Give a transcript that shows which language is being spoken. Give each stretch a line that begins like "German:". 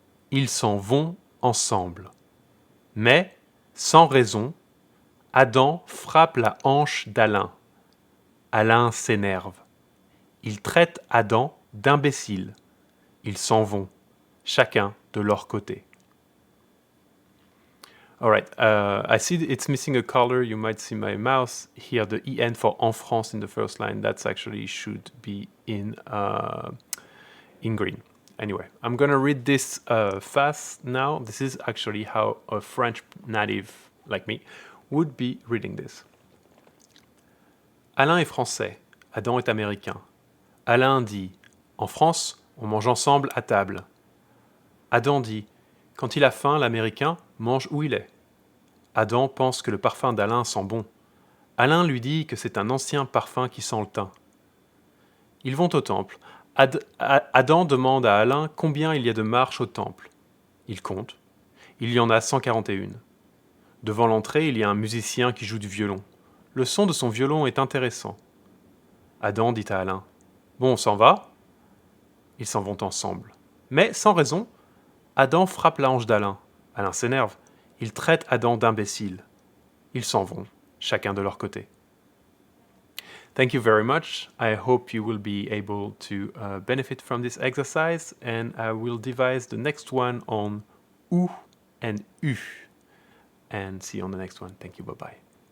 French: Ils s'en vont ensemble. Mais, sans raison, Adam frappe la hanche d'Alain. Alain s'énerve. Il traite Adam d'imbécile. Ils s'en vont, chacun de leur côté.
English: All right, I see it's missing a color. You might see my mouse here, the en for en France in the first line. That's actually should be in green. Anyway, I'm gonna read this fast now. This is actually how a French native like me would be reading this.
French: Alain est français, Adam est américain. Alain dit, en France, on mange ensemble à table. Adam dit, quand il a faim, l'américain mange où il est. Adam pense que le parfum d'Alain sent bon. Alain lui dit que c'est un ancien parfum qui sent le thym. Ils vont au temple. Adam demande à Alain combien il y a de marches au temple. Il compte. Il y en a 141. Devant l'entrée, il y a un musicien qui joue du violon. Le son de son violon est intéressant. Adam dit à Alain, « Bon, on s'en va ?» Ils s'en vont ensemble. Mais, sans raison, Adam frappe la hanche d'Alain. Alain s'énerve. Il traite Adam d'imbécile. Ils s'en vont, chacun de leur côté.
English: Thank you very much. I hope you will be able to benefit from this exercise, and I will devise the next one on ou and u. And see you on the next one. Thank you. Bye-bye.